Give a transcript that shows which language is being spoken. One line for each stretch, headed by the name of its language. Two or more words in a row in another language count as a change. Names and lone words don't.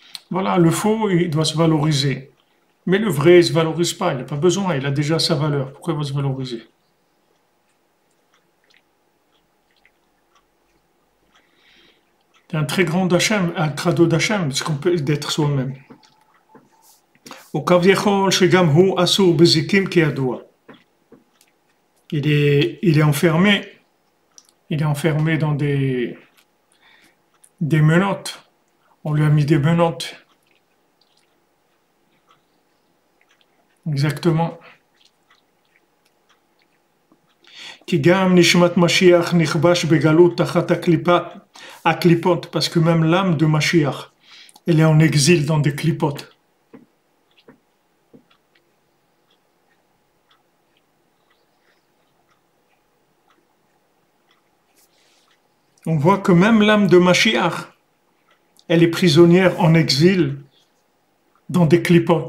French: Voilà, le faux, il doit se valoriser. Mais le vrai, il ne se valorise pas. Il n'a pas besoin. Il a déjà sa valeur. Pourquoi il va se valoriser? C'est un très grand Hachem, un cadeau d'Hachem, ce qu'on peut d'être soi-même.
Hebrew: וכביכול שגם הוא אסור בזיקים כידוע.
French: Il est enfermé dans des menottes. On lui a mis des menottes. Exactement.
Hebrew: כי גם נשמת משיח נכבש בגלות תחת הקליפות,
French: parce que même l'âme de Mashiach, elle est en exil dans des clipotes. On voit que même l'âme de Mashiach, elle est prisonnière en exil dans des clipotes.